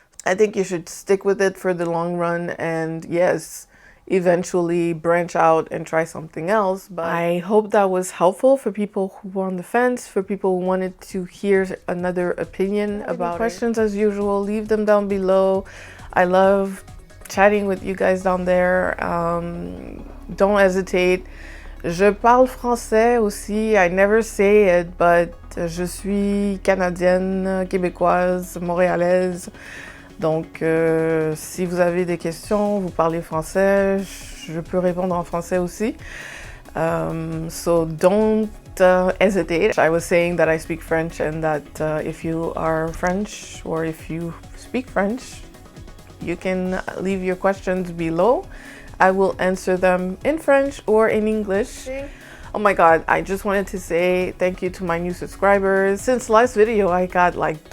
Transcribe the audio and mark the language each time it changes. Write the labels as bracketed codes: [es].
[en] I think you should stick with it for the long run, and yes, eventually branch out and try something else. But I hope that was helpful for people who were on the fence, for people who wanted to hear another opinion about questions. As usual, leave them down below. I love chatting with you guys down there. Don't hesitate. [fr] Je parle français aussi. [en] I never say it, but [fr] je suis canadienne, québécoise, montréalaise. Donc, si vous avez des questions, vous parlez français, je peux répondre en français aussi. [en] So don't hesitate. I was saying that I speak French, and that if you are French, or if you speak French, you can leave your questions below. I will answer them in French or in English. Oh my god, I just wanted to say thank you to my new subscribers. Since last video, I got like